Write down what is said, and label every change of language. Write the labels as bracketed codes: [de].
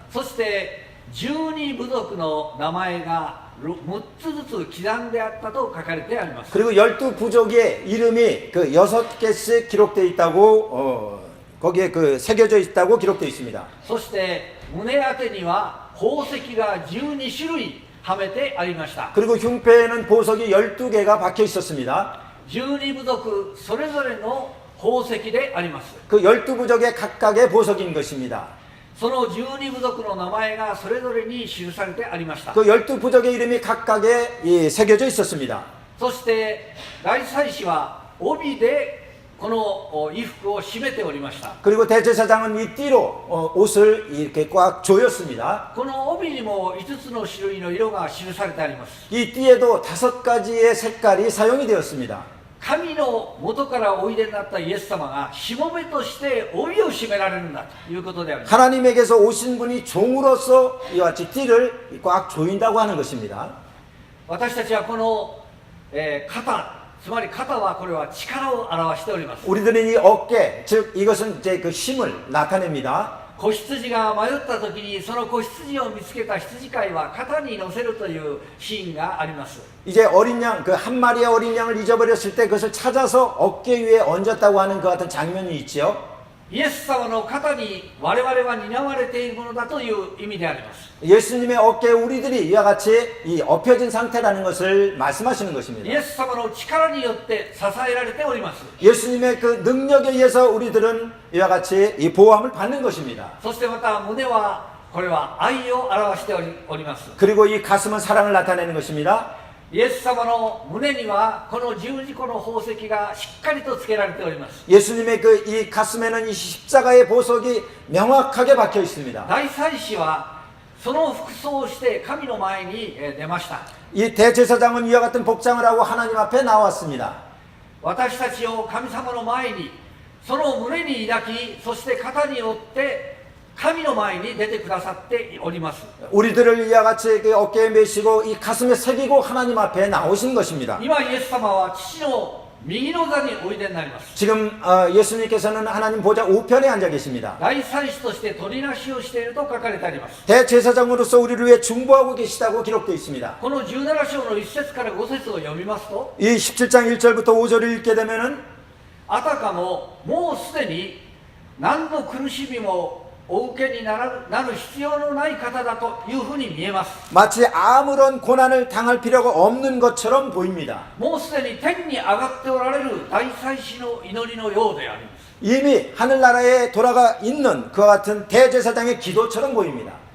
[ja] そして12部族の名前が6つずつ刻んであったと書かれてあります。 [ko] 그리고 12부족의 이름이 6개씩 기록되어 있다고 거기에 새겨져 있다고 기록되어 있습니다. [ja] そして胸当てには宝石が12種類はめてありました。 [ko] 그리고 흉패에는 보석이 12개가 박혀 있었습니다. [ja] 12部族それぞれの宝石であります。 [ko] 그 12부족의 각각의 보석인 것입니다. [ja] その12部族の名前がそれぞれに記されてありました。 [ko] 그 12부족의 이름이 각각에 새겨져 있었습니다. [ja] そして大祭司は帯でこの衣服を締めておりました。 [ko] 그리고 대제사장은 이 띠로 옷을 이렇게 꽉 조였습니다. [ja] この帯にも5つの種類の色が記されてあります。 [ko] 이 띠에도 5가지의 색깔이 사용이 되었습니다. [ja] 神の元からおいでになったイエス様がしもべとして帯を締められるんだということであります。 [ko] 하나님에게서 오신 분이 종으로서 이와 같이 띠를 꽉 조인다고 하는 것입니다. [ja] 私たちはこの、肩、つまり肩はこれは力を表しております。 [ko] 우리들은 이 어깨, 즉 이것은 이제 그 힘을 나타냅니다. [ja] 子羊が迷った時にその子羊を見つけた羊飼いは肩に乗せるというシーンがあります。 [ko] 이제 어린 양, 그 한 마리의 어린 양을 잊어버렸을 때 그것을 찾아서 어깨 위에 얹었다고 하는 그 같은 장면이 있지요. [ja] イエス様の肩に我々は担われているものだという意味であります。 [ko] 예수님의 어깨에 우리들이 이와 같이 이 엎혀진 상태라는 것을 말씀하시는 것입니다. [ja] イエス様の力によって支えられております。 [ko] 예수님의 그 능력에 의해서 우리들은 이와 같이 이 보호함을 받는 것입니다. [ja] そしてまた胸はこれは愛を表しております。 [ko] 그리고 이 가슴은 사랑을 나타내는 것입니다. [ja] イエス様の胸にはこの十字架の宝石がしっかりとつけられております。 [ko] 예수님의 그 이 가슴에는 이 십자가의 보석이 명확하게 박혀 있습니다. [ja] 大祭司はその服装をして神の前に出ました。 [ko] 이 대제사장은 이와 같은 복장을 하고 하나님 앞에 나왔습니다. [ja] 私たちを神様の前にその胸に抱き、そして肩によって神の前に出てくださっております。 [ko] 우리들을 이와 같이 그 어깨에 메시고 이 가슴에 새기고 하나님 앞에 나오신 것입니다. [ja] 今イエス様は父の右の座においでになります。 [ko] 지금 예수님께서는 하나님 보좌 우편에 앉아 계십니다. [ja] 大祭司として取りなしをしていると書かれてあります。 [ko] 대제사장으로서 우리를 위해 중보하고 계시다고 기록되어 있습니다. [ja] この17章の1節から5節を読みますと、 [ko] 이 17장 1절부터 5절을 읽게 되면은 [ja] あたかももうすでに何の苦しみもお受けになる必要のない方だというふうに見えます。 [ko] 마치 아무런 고난을 당할 필요가 없는 것처럼 보입니다. [ja] もうすでに天に上がっておられる大祭司の祈りのようであります。 [ko] 이미 하늘나라에 돌아가 있는 그와 같은 대제사장의 기도처럼 보입니다.